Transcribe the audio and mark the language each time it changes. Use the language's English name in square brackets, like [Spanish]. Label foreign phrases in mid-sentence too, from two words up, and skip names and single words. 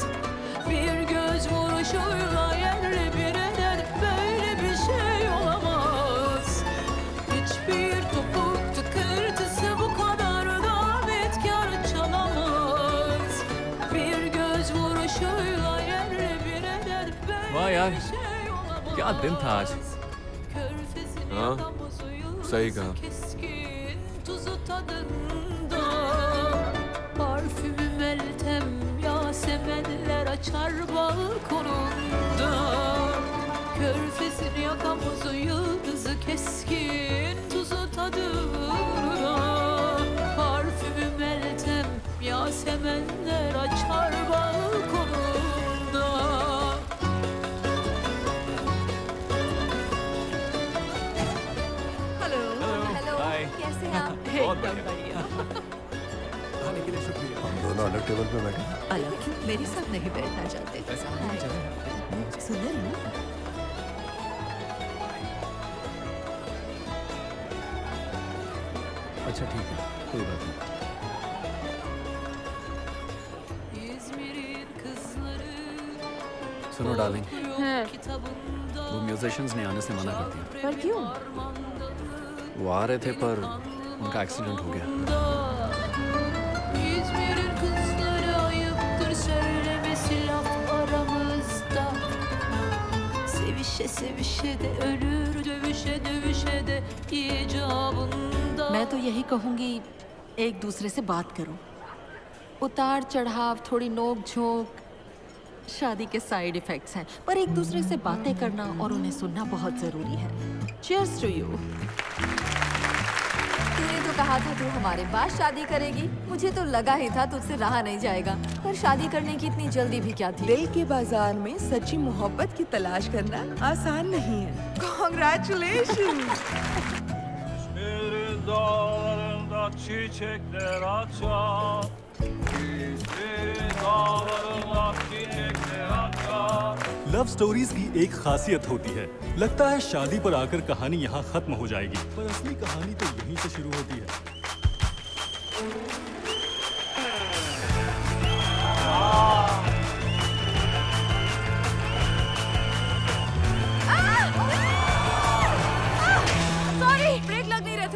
[Turkish] Bir göz vuruşuyla yerle bir eder, böyle bir şey olamaz. Hiçbir topuk tıkırtısı bu kadar da etkar çalamaz. Bir göz vuruşuyla yerle bir eder, [Hindi] वाह [Turkish] böyle [Hindi] यार, [Turkish] bir şey olamaz. [Hindi] क्या दिन था आज। [Turkish] Körfezin [Hindi] हाँ, सही कहा। [Turkish] keskin tuzu tadında. Parfümü Meltem, Yasemenler açar balkonunda. Körfezin yakamozu yıldızı keskin tuzu tadında. Parfümü Meltem, Yasemenler açar balkonunda. [Hindi] हेलो। हेलो। हाय। कैसे हैं आप? बहुत बढ़िया। आने के लिए शुक्रिया। हम दोनों अलग टेबल पे बैठे। अलग क्यों? मेरे साथ नहीं बैठना चाहते? सुन रही हो? अच्छा ठीक है, कोई बात नहीं। [Turkish] İzmir'in kızları [Hindi] सुनो डार्लिंग, हाँ, [Turkish] kitabında [Hindi] वो म्यूजिशियंस ने आने से मना कर दिया। पर क्यों? वो आ रहे थे पर उनका एक्सीडेंट हो गया। [Turkish] İzmir'in kızları ayıptır söylemesi laf aramızda. Sevişe sevişe de ölür, dövüşe dövüşe de icabında. [Hindi] मैं तो यही कहूंगी, एक दूसरे से बात करो। उतार चढ़ाव, थोड़ी नोक झोंक शादी के [English] side effects [Hindi] हैं, पर एक दूसरे से बातें करना और उन्हें सुनना बहुत जरूरी है। [English] cheers to you. [Hindi] तूने तो कहा था तू हमारे बाद शादी करेगी। मुझे तो लगा ही था तुझसे रहा नहीं जाएगा, पर शादी करने की इतनी जल्दी भी क्या थी? दिल के bazaar में सच्ची मोहब्बत की तलाश करना आसान नहीं है। [English] Congratulations! [Turkish] İzmir'in dağlarında çiçekler açar. İzmir'in dağlarında çiçekler açar. [English] love stories [Hindi] की एक खासियत होती है, लगता है शादी पर आकर कहानी यहाँ खत्म हो जाएगी, पर असली कहानी तो यहीं से शुरू होती है। सॉरी, ब्रेक लग नहीं रहे थे।